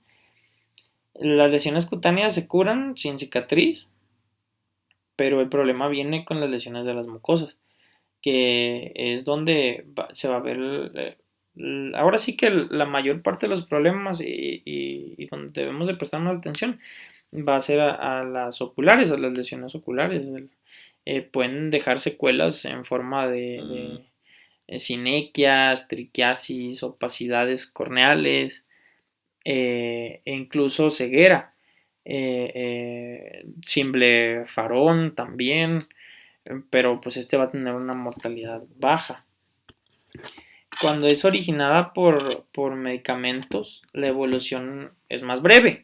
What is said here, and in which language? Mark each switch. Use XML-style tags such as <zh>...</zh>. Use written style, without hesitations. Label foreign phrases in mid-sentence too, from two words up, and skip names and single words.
<es>Las lesiones cutáneas se curan sin cicatriz, pero el problema viene con las lesiones de las mucosas, que es donde se va a ver ahora sí que la mayor parte de los problemas y donde debemos de prestar más atención va a ser a las oculares, a las lesiones oculares. Pueden dejar secuelas en forma de sinequias, triquiasis, opacidades corneales e incluso ceguera. Cimblefarón también, pero pues este va a tener una mortalidad baja. Cuando es originada por medicamentos, la evolución es más breve.</es>